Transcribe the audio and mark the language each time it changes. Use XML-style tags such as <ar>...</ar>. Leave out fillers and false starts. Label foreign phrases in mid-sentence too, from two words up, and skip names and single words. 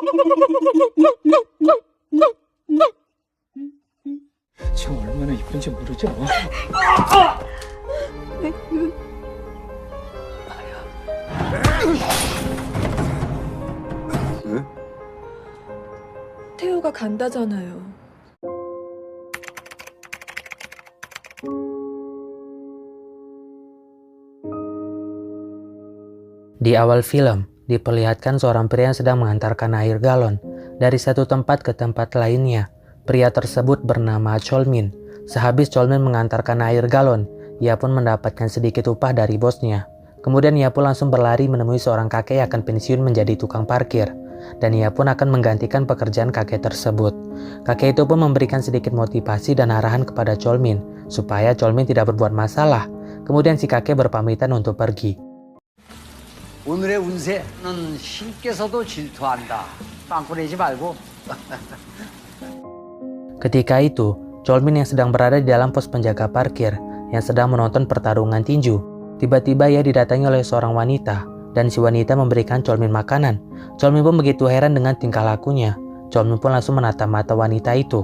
<ko>지금 얼마나 이쁜지 모르죠? 왜? 태호가 간다잖아요.</ko> <id>Di awal film, diperlihatkan seorang pria yang sedang mengantarkan air galon dari satu tempat ke tempat lainnya. Pria tersebut bernama Cholmin. Sehabis Cholmin mengantarkan air galon, ia pun mendapatkan sedikit upah dari bosnya. Kemudian ia pun langsung berlari menemui seorang kakek yang akan pensiun menjadi tukang parkir. Dan ia pun akan menggantikan pekerjaan kakek tersebut. Kakek itu pun memberikan sedikit motivasi dan arahan kepada Cholmin, supaya Cholmin tidak berbuat masalah. Kemudian si kakek berpamitan untuk pergi.</id> <ko>오늘의 운세는 신께서도 질투한다. 빵꾸내지 말고.</ko> <id>Ketika itu, Cholmin yang sedang berada di dalam pos penjaga parkir yang sedang menonton pertarungan tinju, tiba-tiba ia didatangi oleh seorang wanita dan si wanita memberikan Cholmin makanan. Cholmin pun begitu heran dengan tingkah lakunya. Cholmin pun langsung menatap mata wanita itu.</id>